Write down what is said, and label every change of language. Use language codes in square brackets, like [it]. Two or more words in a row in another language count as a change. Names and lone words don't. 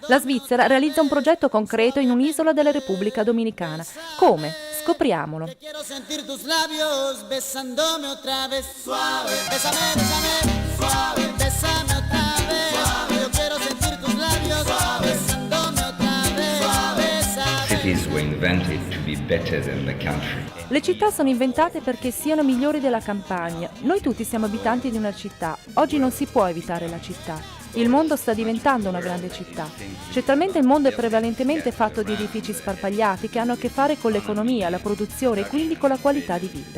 [it] La Svizzera realizza un progetto concreto in un'isola della Repubblica Dominicana. Come? Scopriamolo. [es] Che quiero sentir tus labios besándome otra vez. Suave, bésame, bésame, suave, bésame otra vez. Suave, yo quiero sentir tus labios besándome otra vez. Suave. [en] Cities were invented to be better than the country. [it] Le città sono inventate perché siano migliori della campagna. Noi tutti siamo abitanti di una città. Oggi non si può evitare la città. Il mondo sta diventando una grande città. Certamente il mondo è prevalentemente fatto di edifici sparpagliati che hanno a che fare con l'economia, la produzione e quindi con la qualità di vita.